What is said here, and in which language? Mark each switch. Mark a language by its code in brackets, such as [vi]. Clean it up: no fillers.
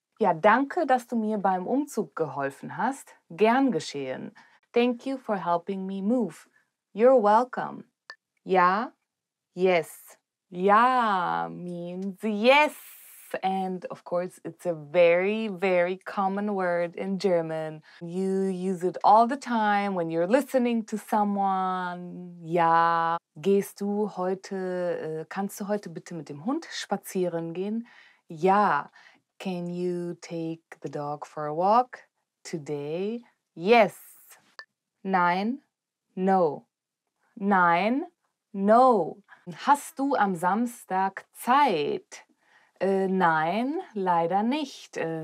[de] Ja, danke, dass du mir beim Umzug geholfen hast. Gern geschehen. [en] Thank you for helping me move. You're welcome. Ja, yes. Ja means yes. And of course, it's a very, very common word in German. You use it all the time when you're listening to someone. [de] Ja, kannst du heute bitte mit dem Hund spazieren gehen? Ja. [en] Can you take the dog for a walk today? Yes. Nein, no. [de] Nein, no. Hast du am Samstag Zeit? Nein, leider nicht.